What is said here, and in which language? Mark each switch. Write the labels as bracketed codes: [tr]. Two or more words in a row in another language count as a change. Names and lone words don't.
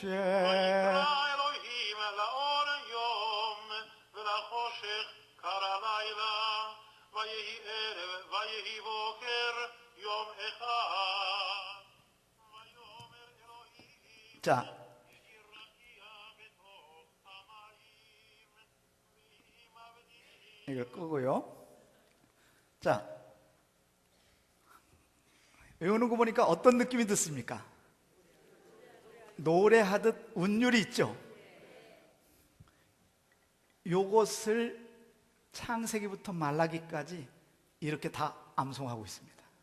[he] ויקרא אלוהים לאור יום ולחושך קרא לילה, ויהי ערב ויהי בוקר יום אחד. ויאמר אלוהים [ko] 자, [he] יהי רקיע בתוך המים, ויהי מבדיל. [ko] 이걸 끄고요. 자, 외우는 거 보니까 어떤 느낌이 듣습니까? 노래하듯 운율이 있죠. 요것을 창세기부터 말라기까지 이렇게 다 암송하고 있습니다.